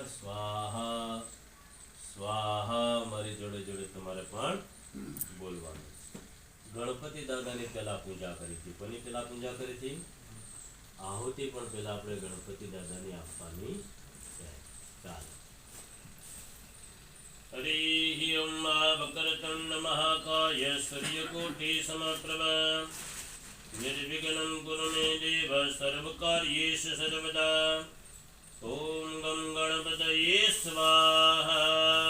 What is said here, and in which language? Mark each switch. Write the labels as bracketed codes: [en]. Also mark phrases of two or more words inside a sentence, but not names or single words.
[gu] સ્વાહા સ્વાહા મારી જોડે જોડે તમારે પણ બોલવાનું. ગણપતિ દાદાની પહેલા પૂજા કરી હતી. કોની પહેલા પૂજા કરી હતી? આહુતિ પણ પહેલા આપણે ગણપતિ દાદાની આપવાની છે. ચાલો. [sa] हरिः ओं वक्रतुण्ड महाकाय सूर्यकोटि समप्रभ निर्विघ्नं कुरु मे देव सर्वकार्येषु सर्वदा. ॐ गं गणपतये स्वाहा.